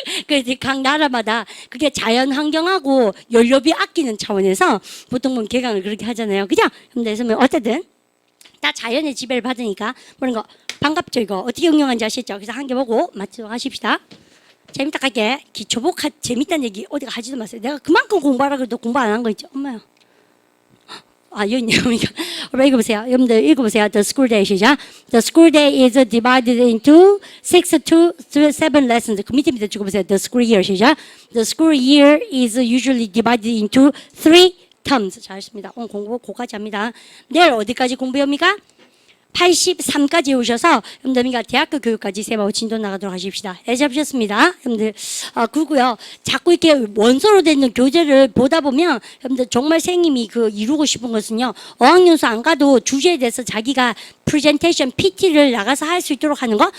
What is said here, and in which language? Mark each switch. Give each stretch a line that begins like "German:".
Korean: 그래서 각 나라마다 그게 자연 환경하고 연료비 아끼는 차원에서 보통 보면 개강을 그렇게 하잖아요. 그죠? 그래서 뭐 어쨌든 다 자연의 지배를 받으니까 그런 거 반갑죠 이거. 어떻게 응용하는지 아시죠? 그래서 한 개 보고 맞추도록 하십시다. 재밌다 할게. 기초복합 재밌다는 얘기 어디가 하지도 마세요. 내가 그만큼 공부하라 그래도 공부 안 한 거 있죠? 엄마야. 여기 있네요. 읽어보세요. 여러분들 읽어보세요.
English: The school day 시작. The school day is divided into 6 to 7 lessons.
Korean: 그 밑에 찍어보세요.
English: The school year 시작. The school year is usually divided into 3 terms.
Korean: 잘했습니다. 오늘 공부 고까지 합니다. 내일 어디까지 공부합니까? 83까지 오셔서 여러분들 대학교 교육까지 세마고 진도 나가도록 하십시다. 잘 잡으셨습니다. 여러분들 그리고요 자꾸 이렇게 원서로 되는 교재를 보다 보면 여러분들 정말 선생님이 그 이루고 싶은 것은요 어학연수 안 가도 주제에 대해서 자기가 프레젠테이션 PT를 나가서 할 수 있도록 하는 거.